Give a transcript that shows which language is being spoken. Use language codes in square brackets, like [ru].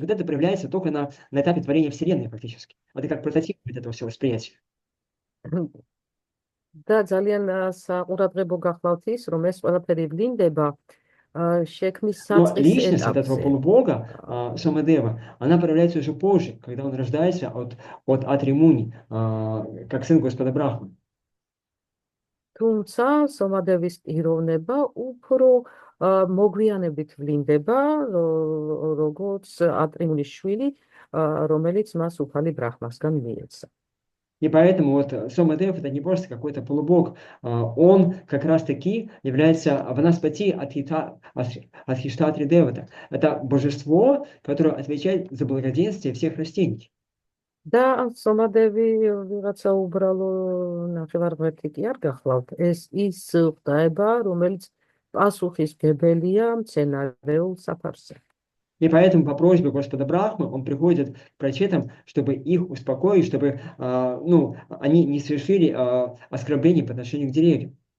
[ru] вот это проявляется только на этапе творения Вселенной фактически. Это как прототип этого всего восприятия. [ka] და ძალიან საყურადღებო გახლავთ ის, რომ ეს ყველაფერი ვლინდება შექმნის [ru] Но [ka] საწყის [ru] личность от этого [ka] ეტაპზე. [ru] полубога, Сомадева, она проявляется уже позже, когда он рождается от Атримуни, как сын Господа Брахмы. [ka] თუმცა სომადევის პიროვნება უფრო მოგვიანებით ვლინდება, როგორც ატრიმუნის შვილი, რომელიც მას უფალი ბრაჰმასგან მიეცა. [ru] И поэтому вот Сомадев это не просто какой-то полубог, он как раз-таки является ванаспати от Хиштатри Девата. Это божество, которое отвечает за благоденствие всех растений. [ka] და სომადევი ვიღაცა უბრალო ნახევარღმერთი კი არ გახლავთ, ეს ის ღვთაება, რომელიც პასუხისმგებელია მცენარეულ საფარზე. [ru] И поэтому по просьбе Господа Брахмы он приходит к прачетам, чтобы их успокоить, чтобы они не совершили оскорблений по отношению к деревьям.